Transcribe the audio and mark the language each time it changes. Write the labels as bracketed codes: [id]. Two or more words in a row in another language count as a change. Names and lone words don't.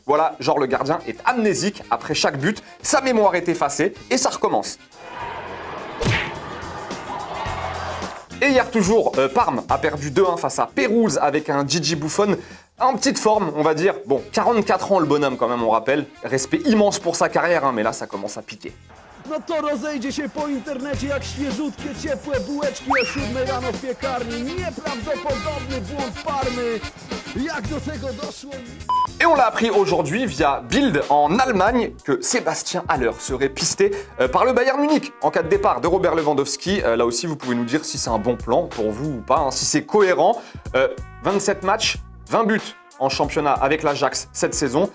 [fr] Voilà, genre le gardien est amnésique après chaque but, sa mémoire est effacée et ça recommence. Et hier toujours, Parme a perdu 2-1 face à Pérouse avec un Gigi Buffon en petite forme, on va dire. Bon, 44 ans le bonhomme quand même, on rappelle. Respect immense pour sa carrière, mais là ça commence à piquer. [pl] No to rozejdzie się po internecie jak świeżutkie, ciepłe bułeczki o 7 rano w piekarni. Nieprawdopodobny błąd Parmy. Jak do tego doszło? [fr] Et on l'a appris aujourd'hui via Bild en Allemagne que Sébastien Haller serait pisté par le Bayern Munich en cas de départ de Robert Lewandowski. Là aussi, vous pouvez nous dire si c'est un bon plan pour vous ou pas, si c'est cohérent. 27 matchs, 20 buts en championnat avec l'Ajax cette saison.